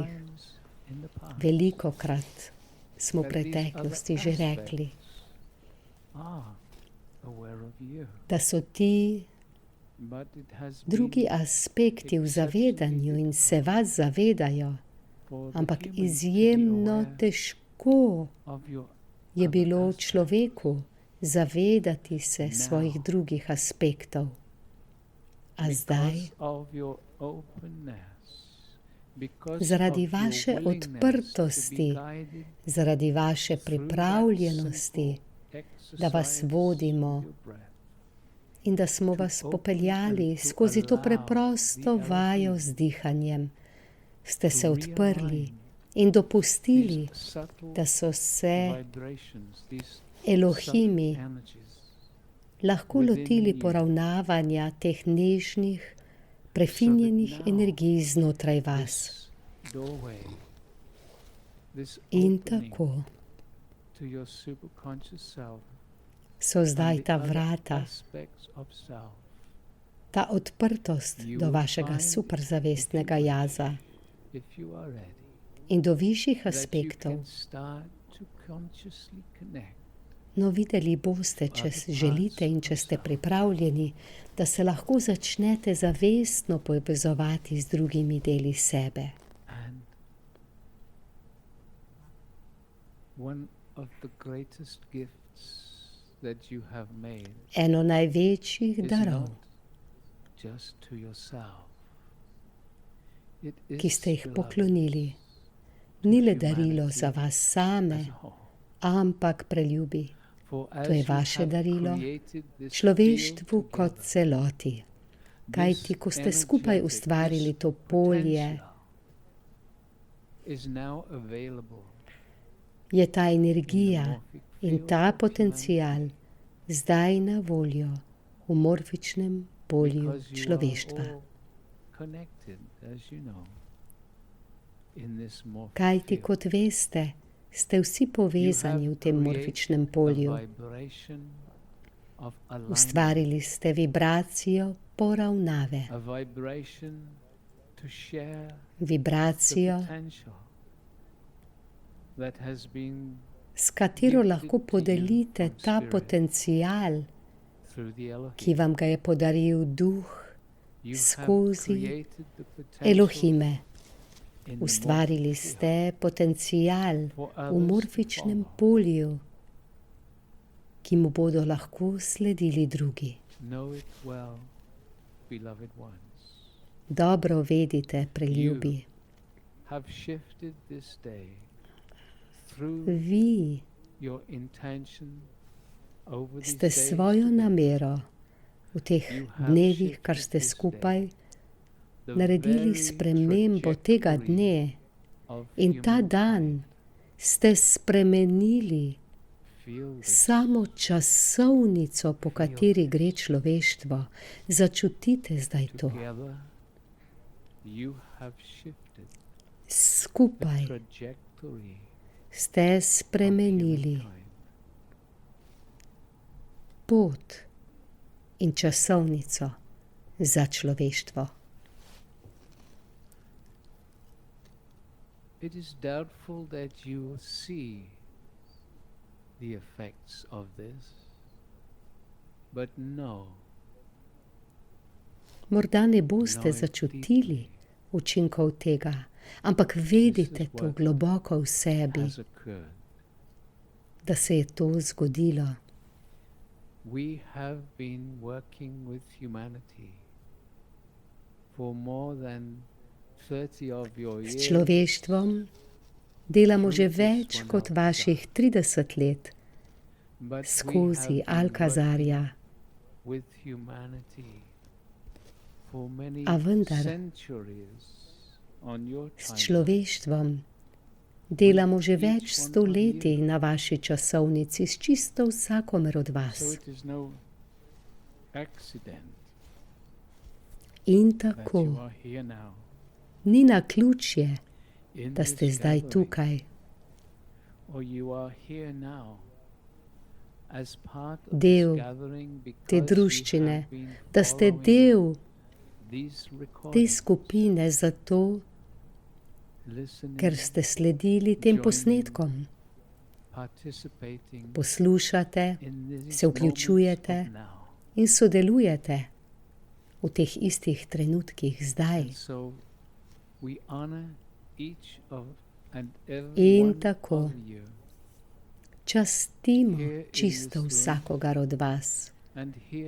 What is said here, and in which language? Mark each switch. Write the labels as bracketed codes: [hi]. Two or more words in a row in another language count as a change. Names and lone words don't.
[en] many times in the past [sl] Velikokrat smo v [en] that these [sl] preteklosti [en] other [sl] že rekli, [en] aspects are aware of you, [sl] da so ti [en] but it has [sl] drugi [en] been [sl] aspekti v zavedanju in se vas zavedajo, [en] for the [sl] ampak [en] human to be [sl] izjemno [en] aware [sl] težko [en] of your [sl] je [en] other [sl] bilo [en] aspects. [sl] človeku zavedati se [en] Now, [sl] svojih drugih aspektov. A zdaj, [en] Because of your openness, because [sl] zaradi [en] of your [sl] vaše [en] willingness to be [sl] odprtosti, [en] guided [sl] zaradi vaše [en] through that [sl] pripravljenosti, [en] simple [sl] da vas [en] exercise [sl] vodimo [en] of your breath, [sl] in da smo vas popeljali skozi to preprosto vajo z dihanjem, ste se odprli in dopustili, [en] these subtle [sl] da so se [en] vibrations, these [sl] Elohimi [en] subtle energies [sl] lahko lotili poravnavanja teh nežnih, prefinjenih energij znotraj vas. [en] this doorway, this [sl] In [en] opening [sl] tako [en] to your superconscious self [sl] so zdaj [en] and [sl] ta [en] the other [sl] vrata, [en] aspects of self [sl] ta odprtost do vašega superzavestnega jaza [en] if you are ready, [sl] in do višjih [en] that you [sl] aspektov. [en] can start to consciously connect [sl] No, videli boste, če želite in če ste pripravljeni, da se lahko začnete zavestno povezovati z drugimi deli sebe. [en] and one of the greatest gifts that you have made [sl] Eno največjih [en] is [sl] darov, [en] not just to yourself. It is [sl] ki ste jih [en] beloved, [sl] poklonili, ni le darilo za vas same, [en] as a whole. [sl] ampak preljubi. [en] For [sl] To [en] as [sl] je [en] you [sl] vaše [en] have [sl] darilo [en] created this [sl] človeštvu [en] field [sl] kot [en] together, [sl] celoti. Kajti, ko ste [en] this [sl] skupaj [en] energetic, [sl] ustvarili [en] this [sl] to polje, [en] potential is now available [sl] je ta [en] in the [sl] energija [en] morphic [sl] in [en] field [sl] ta [en] of [sl] potencial zdaj na voljo v morfičnem [en] humanity, [sl] polju [en] because you are [sl] človeštva. [en] all connected, as you know, in this morphic [sl] Kajti, [en] field. [sl] kot veste, ste vsi [en] You [sl] povezani [en] have [sl] v tem [en] created [sl] morfičnem [en] a [sl] polju. [en] vibration of alignment, [sl] Ustvarili ste vibracijo poravnave, [en] a vibration to share the [sl] vibracijo, [en] potential that has been [sl] s katero [en] gifted [sl] lahko [en] to you [sl] podelite [en] from [sl] ta [en] spirit [sl] potencial, [en] through the Elohim. [sl] ki vam ga je podaril duh [en] You have [sl] skozi [en] created the potential [sl] Elohime. [en] in the [sl] Ustvarili [en] morphic field [sl] ste potencial [en] for [sl] v [en] others to [sl] morfičnem [en] follow. [sl] polju, ki mu bodo lahko sledili drugi. [en] Know it well, beloved ones. [sl] Dobro vedite, preljubi, [en] Have shifted this day through [sl] vi [en] your intention over these [sl] ste [en] days [sl] svojo [en] together. [sl] namero v teh dnevih, kar ste skupaj, [en] The [sl] naredili [en] very [sl] spremembo tega [en] trajectory [sl] dne [en] of [sl] in ta [en] humankind. [sl] dan ste spremenili [en] Feel this. [sl] samo časovnico, po kateri gre človeštvo. Začutite zdaj to. [en] Together, you have shifted the [sl] Skupaj [en] trajectory [sl] ste [en] of [sl] spremenili [en] humankind. [sl] pot in časovnico za človeštvo. [en] It is doubtful that you will see the effects of this, but know, [sl] Morda ne boste [en] know it [sl] začutili [en] deeply. [sl] učinkov tega, ampak vedite to globoko v sebi, [en] Has occurred. [sl] da se je to zgodilo. [en] We have been working with humanity for more than 30 of your [sl] S [en] years. [sl] človeštvom delamo že več kot vaših 30 let [en] But we [sl] skozi [en] have been [sl] Alkazarja, [en] working with humanity for many [sl] A vendar [en] centuries on your [sl] s [en] timeline. [sl] človeštvom delamo že več stoletij na vaši časovnici s čisto vsakomer od [en] So [sl] vas. [en] it is no accident [sl] In [en] that you [sl] tako [en] are here now [sl] ni naključje, [en] in [sl] da [en] this [sl] ste zdaj [en] gathering, [sl] tukaj. [en] or you are here now as part of [sl] Del [en] this gathering [sl] te [en] because you [sl] druščine, [en] have been [sl] da ste [en] following [sl] del [en] these [sl] te [en] recordings, [sl] skupine zato, [en] listening, [sl] ker ste sledili tem posnetkom. [en] participating [sl] Poslušate [en] in these [sl] se vključujete [en] moments of now. [sl] in sodelujete v teh istih trenutkih zdaj. [en] And so we honor each of and every [sl] In [en] one [sl] tako [en] of you, [sl] častimo [en] Here in [sl] čisto [en] this room, [sl] vsakogar od vas, [en] and here